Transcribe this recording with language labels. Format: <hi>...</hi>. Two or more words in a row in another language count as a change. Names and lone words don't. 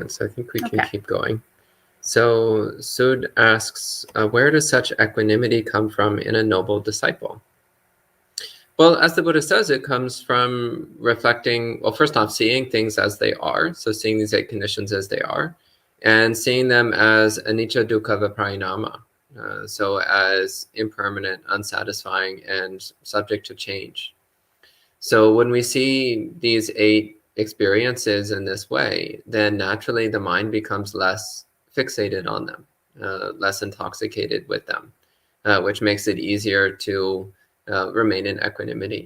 <en>So I think we can keep going. So Sud asks, where does such equanimity come from in a noble disciple? Well, as the Buddha says, it comes from reflecting, well, first off, seeing things as they are. So seeing these 8 conditions as they are, and seeing them as</en> <pi>anicca, dukkha, viparinama.</pi> <en>So as impermanent, unsatisfying, and subject to change. So when we see these 8 experiences in this way, then naturally the mind becomes less fixated on them, less intoxicated with them, which makes it easier to remain in equanimity.</en>